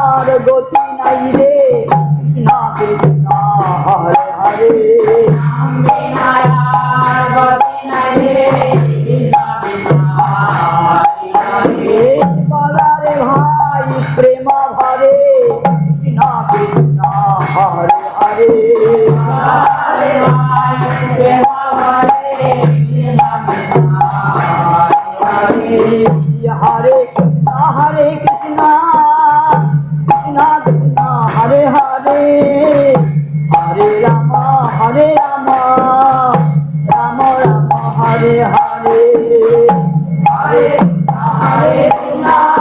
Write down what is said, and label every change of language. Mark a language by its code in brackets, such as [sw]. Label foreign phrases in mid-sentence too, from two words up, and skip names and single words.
[bn] গতি নাই রে [sa] কৃষ্ণ কৃষ্ণ হরে হরে [bn] বলারে ভাই প্রেম ভরে [sa] কৃষ্ণ কৃষ্ণ হরে হরে हरे कृष्णा कृष्ण कृष्ण हरे हरे हरे राम राम राम हरे हरे हरे कृष्णा